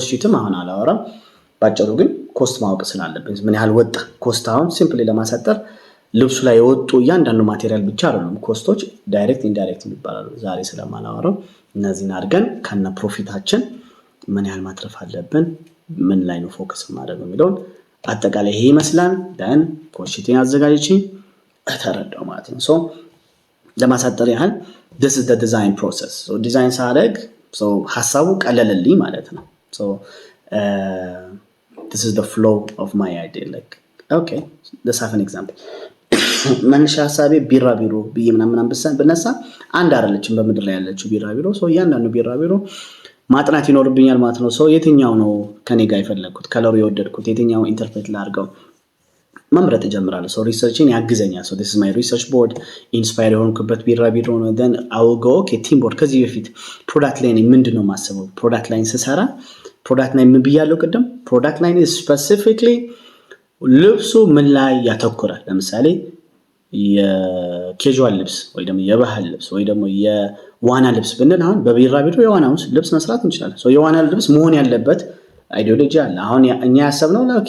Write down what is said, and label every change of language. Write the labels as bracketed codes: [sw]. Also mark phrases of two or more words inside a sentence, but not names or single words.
[am] ሺትም አሁን አላወራም። ባጭሩ ግን ኮስት ማወቅ ስላለብን ምን ያህል ወጣ ኮስት አሁን ሲምፕሊ ለማሳጠር ልብሱ ላይ የወጡ እያንዳንዱ ማቴሪያል ብቻ አይደሉም ኮስቶች [en] direct indirect [am] ይባላሉ። ዛሬ ስለማላወራው እነዚህን አድርገን ከነ ፕሮፊታችን ምን ያህል ማትረፍ አለብን ምን ላይ ነው ፎከስ ማድረግ የሚለውን አጠቃላይ ይሄ ይመስላል። ደን ኮስት ሺቲን አዘጋጅቼ ተረዳው ማለት ነው። ለማሳጠር ያህል [en] this is the design process. [am] ዲዛይን ሳደርግ ሐሳቡ ቀለለልኝ ማለት ነው። [en] this is the flow of my idea. Like okay, let's have an example. [am] መነሻ ሐሳቤ ቢራቢሮ ብዬ ምናምን ብነሳ አንድ አይደለችም በምድር ላይ ያለችው ቢራቢሮ። እያንዳንዱ ቢራቢሮ ማጥናት ይኖርብኛል ማለት ነው። የትኛው ነው ከኔ ጋር የፈለኩት ከለሩ የወደድኩት የትኛው ኢንተርፕሬት ላድርገው መምረጥ እጀምራለሁ። ሪሰርችን ያግዘኛል። [en] this is my research board [am] ኢንስፓየር የሆንኩበት ቢራቢሮ ነው። [en] then I will go okay theme board [am] ከዚህ በፊት ፕሮዳክት ላይ ምንድነው ማስበው [en] product line [am] ስሰራ ፕሮዳክት ላይ ምን ብያለሁ ቅድም [en] product line [am] ስፔሲፊክሊ ልብሱ ምን ላይ ያተኮራል። ለምሳሌ የኬጁዋል ልብስ ወይ ደግሞ የባህል ልብስ ወይ ደግሞ የዋና ልብስ ብንል አሁን በቢራቢሮ የዋና ልብስ መስራት እንችላለን። የዋና ልብስ መሆን ያለበት አይዲዮሎጂ አለ። አሁን እኛ ያሰብነው ኦኬ